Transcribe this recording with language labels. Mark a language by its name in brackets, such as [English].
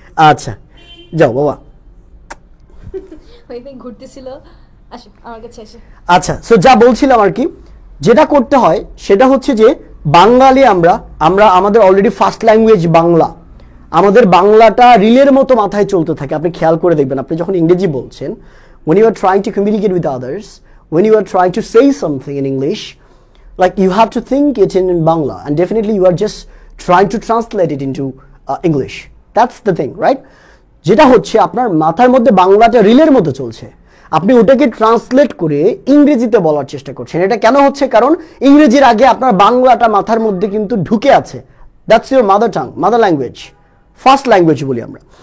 [Bangla] আচ্ছা যাও বাবা, ওইখানে ঘুরতেছিল, আসো আমার কাছে এসে। আচ্ছা, সো যা বলছিলাম আর কি, যেটা করতে হয় সেটা হচ্ছে যে বাঙালি আমরা আমাদের অলরেডি ফার্স্ট ল্যাঙ্গুয়েজ বাংলা, আমাদের বাংলাটা রিলের মতো মাথায় চলতে থাকে। আপনি খেয়াল করে দেখবেন, আপনি যখন ইংরেজি বলছেন, [English] when you are trying to communicate with others, when you are trying to say something in English, like you have to think it in Bangla, and definitely you are just trying to translate it into English. That's the thing, right? [Bangla] যেটা হচ্ছে আপনার মাথার মধ্যে বাংলাটা রিলের মতো চলছে, আপনি ওটাকে ট্রান্সলেট করে ইংরেজিতে বলার চেষ্টা করছেন। এটা কেন হচ্ছে? কারণ ইংরেজির আগে আপনার বাংলাটা মাথার মধ্যে কিন্তু ঢুকে আছে। [English] that's your mother tongue, mother language, first language [Bangla] বলি আমরা।